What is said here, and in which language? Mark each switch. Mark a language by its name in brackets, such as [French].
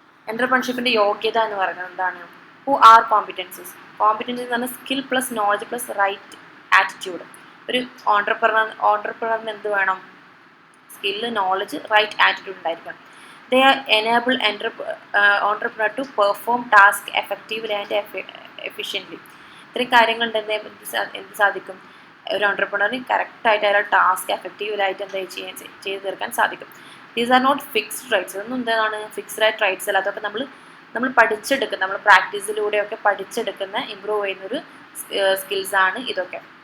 [Malayalam] എൻ്റർപ്രണർഷിപ്പിൻ്റെ യോഗ്യത എന്ന് പറയുന്നത് എന്താണ്? [English] who are competencies [Malayalam] എന്ന് പറഞ്ഞാൽ [English] Skill plus knowledge plus right attitude. [Malayalam] ഒരു ഓൺട്രപ്രണറിന് എന്ത് വേണം? സ്കില്ല്, നോളജ്, റൈറ്റ് ആറ്റിറ്റ്യൂഡ് ഉണ്ടായിരിക്കണം. [English] They enable entrepreneur to perform tasks effectively and efficiently. [Malayalam] ഇത്രയും കാര്യങ്ങളുണ്ടെങ്കിൽ എന്ത് സാധിക്കും, ഒരു ഓണ്ടർപ്രണറിന് കറക്റ്റായിട്ട് അയാളുടെ ടാസ്ക് എഫക്റ്റീവായിട്ട് എന്താ ചെയ്ത് തീർക്കാൻ സാധിക്കും. [English] These are not fixed rights. [Malayalam] ഇതൊന്നും എന്താണ് ഫിക്സ്ഡ് ആയിട്ട് റൈറ്റ്സ് അല്ല. അതൊക്കെ നമ്മൾ പഠിച്ചെടുക്കുന്ന, നമ്മൾ പ്രാക്ടീസിലൂടെയൊക്കെ പഠിച്ചെടുക്കുന്ന ഇമ്പ്രൂവ് ചെയ്യുന്നൊരു സ്കിൽസാണ് ഇതൊക്കെ.